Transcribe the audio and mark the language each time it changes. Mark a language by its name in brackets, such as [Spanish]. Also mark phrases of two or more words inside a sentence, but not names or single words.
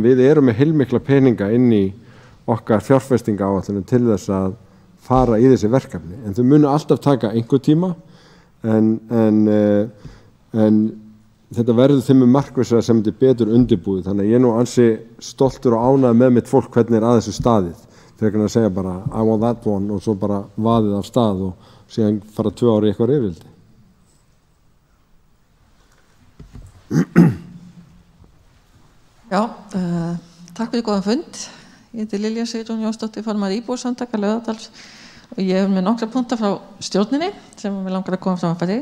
[Icelandic] Við með heilmikla peninga inn í okkar fjárfestingaáætlunum til þess að fara í þessi verkefni, en þau munu alltaf taka einhver tíma en þetta verður þeim markvissara sem þetta betur undirbúið, þannig að ég ansi stoltur og ánægður með mitt fólk hvernig að þessu staðið, þegar að segja bara [English] I want that one [Icelandic] og svo bara vaðið af stað og síðan fara 2 ári í eitthvað rifrildi. Já, takk fyrir góðan fund. Ég heiti Lilja Sigrún Jónsdóttir, formaður íbúasamtaka Laugardals og ég með nokkra punkta frá stjórninni sem mér langar að koma framfæri.